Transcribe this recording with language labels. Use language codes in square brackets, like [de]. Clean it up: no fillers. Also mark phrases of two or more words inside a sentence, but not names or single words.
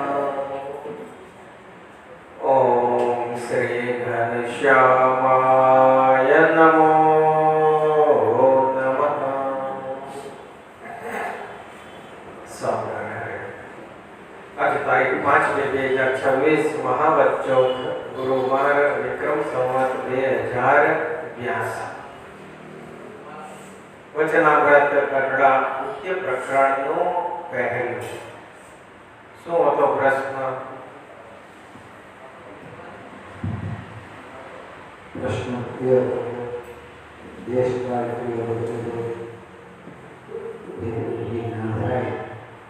[sa] ॐ श्री घनश्यामाय नमो नमः [gu] સ્વામિનારાયણ આજ તારીખ 5/2/2026 મહાવત ચોથ ગુરુવાર વિક્રમ સંવત 2082 વચનામૃત કટડા ઉચ્ચ પ્રકરણનું પહેલું શું હતો પ્રશ્ન? પ્રશ્ન ક્લિયર દેશ કાળ ક્લિયર હતો એ ના થાય તો